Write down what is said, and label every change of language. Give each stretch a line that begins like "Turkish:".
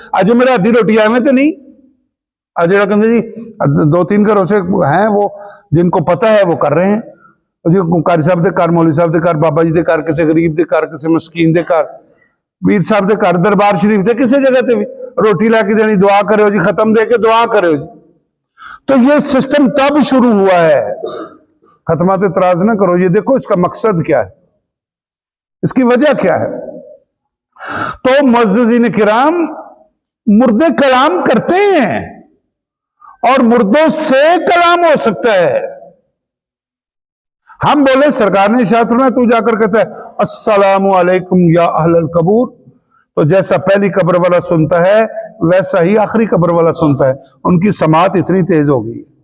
Urdu: آج میرا آدھی روٹی آئے میں تو نہیں، آج جی 2-3 گھروں سے ہیں وہ جن کو پتہ ہے وہ کر رہے ہیں.
Punjabi: قاری صاحب دے کار، مولوی صاحب دے کار، بابا جی دے کار، کسی غریب دے کار، کسی مسکین دے کار، پیر صاحب دے کار، دربار شریف دے کسی جگہ تے بھی روٹی لا کے دینی، دعا کرے ہو جی، ختم دے کے دعا کرے ہو جی.
Urdu: تو یہ سسٹم تب شروع ہوا ہے. ختمات اعتراض نہ کرو، یہ دیکھو اس کا مقصد کیا ہے، اس کی وجہ کیا ہے. تو معززین کرام، مردے کلام کرتے ہیں اور مردوں سے کلام ہو سکتا ہے. ہم بولے، سرکار نے ارشاد فرمایا، تو جا کر کہتا ہے السلام علیکم یا اہل القبور، تو جیسا پہلی قبر والا سنتا ہے ویسا ہی آخری قبر والا سنتا ہے. ان کی سماعت اتنی تیز ہو گئی.